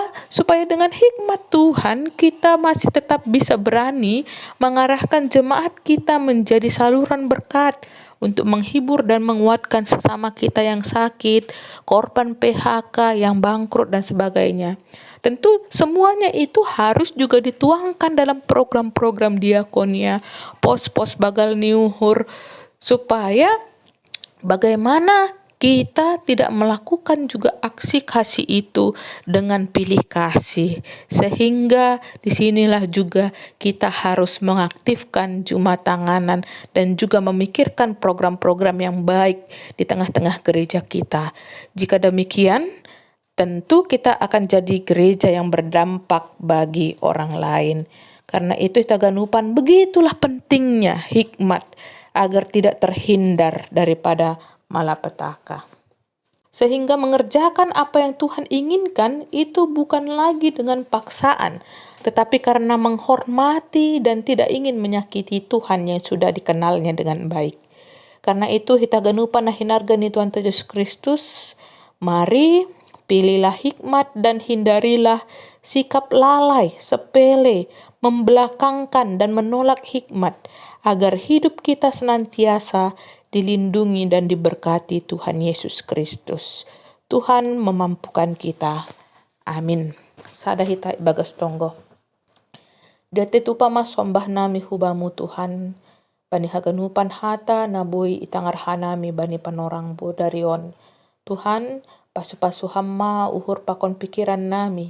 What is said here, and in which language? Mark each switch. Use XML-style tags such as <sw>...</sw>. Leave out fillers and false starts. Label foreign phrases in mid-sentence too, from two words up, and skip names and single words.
<id>Supaya dengan hikmat Tuhan kita masih tetap bisa berani mengarahkan jemaat kita menjadi saluran berkat untuk menghibur dan menguatkan sesama kita yang sakit, korban PHK, yang bangkrut dan sebagainya. Tentu semuanya itu harus juga dituangkan dalam program-program diakonia, pos-pos</id> <bts>bagal niuhur,</bts> <id>supaya bagaimana kita tidak melakukan juga aksi kasih itu dengan pilih kasih. Sehingga disinilah juga kita harus mengaktifkan Jumat Tanganan dan juga memikirkan program-program yang baik di tengah-tengah gereja kita. Jika demikian, tentu kita akan jadi gereja yang berdampak bagi orang lain. Karena itu</id> <bts>hita ganupan,</bts> <id>begitulah pentingnya hikmat agar tidak terhindar daripada malapetaka. Sehingga mengerjakan apa yang Tuhan inginkan itu bukan lagi dengan paksaan, tetapi karena menghormati dan tidak ingin menyakiti Tuhan yang sudah dikenalnya dengan baik. Karena itu</id> <bts>hita ganupan na hinargani Tuhan Yesus Kristus,</bts> <id>mari pilihlah hikmat dan hindarilah sikap lalai, sepele, membelakangkan dan menolak hikmat, agar hidup kita senantiasa dilindungi dan diberkati Tuhan Yesus Kristus. Tuhan memampukan kita. Amin.</id> <bts>Sada hita bagas tonggo. Dete tupa mas sombah nami hubamu Tuhan. Bani haganupan hata nabui itangar hanami bani panorang bodarion. Tuhan, pasu-pasu hamma uhur pakon pikiran nami.</bts>